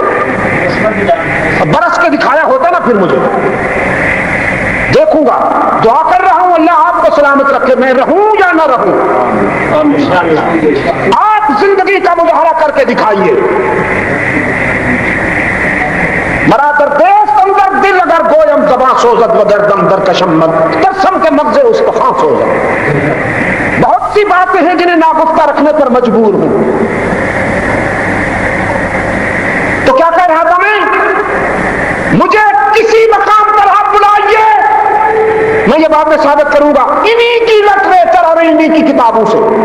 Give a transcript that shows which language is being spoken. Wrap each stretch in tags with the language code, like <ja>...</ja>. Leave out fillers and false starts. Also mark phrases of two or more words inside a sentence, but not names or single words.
<ur>برس کے دکھایا ہوتا نا پھر مجھے دیکھوں گا۔ دعا کر رہا ہوں اللہ آپ کو سلامت رکھے، میں رہوں یا نہ رہوں۔ آپ زندگی کا مظاہرہ کر کے دکھائیے۔</ur> <fa>برادر دیست اندر دل اگر گویم زباں سوزد و گردم در کشمت ترسم کے مغز استخوان سوزد۔</fa> <ur>بہت سی باتیں ہیں جنہیں ناگفتہ رکھنے پر مجبور ہوں۔ تو کیا کہہ رہا تھا میں؟ مجھے کسی مقام پر آپ بلائیے، میں یہ بات میں ثابت کروں گا انہی کی لٹریچر اور انہی کی کتابوں سے۔</ur>